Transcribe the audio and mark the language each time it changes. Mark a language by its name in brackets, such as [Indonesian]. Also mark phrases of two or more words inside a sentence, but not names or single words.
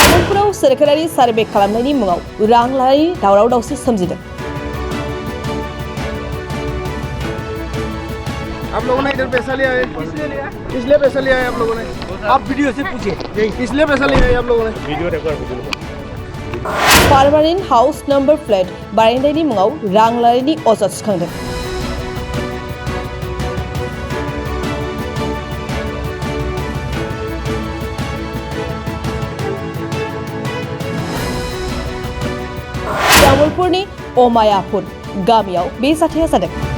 [Bodo] तामुलपुराव सोरखारारि सार्भे खालामनायनि मुङाव रां लानायनि दावराव दावसि सोमजिदों। [Hindi] आप लोगों ने इधर पैसा लिया है, किस लिए पैसा लिया है आप लोगों ने? आप वीडियो से पूछिए किस लिए पैसा लिया है आप लोगों ने? [English] video record permanent house number flat [Bodo] बानायनायनि मुङाव रां लानायनि अजद सिखांदों। तामुलपुरनि अमायापुर गामियाव बे जाथाया जादों।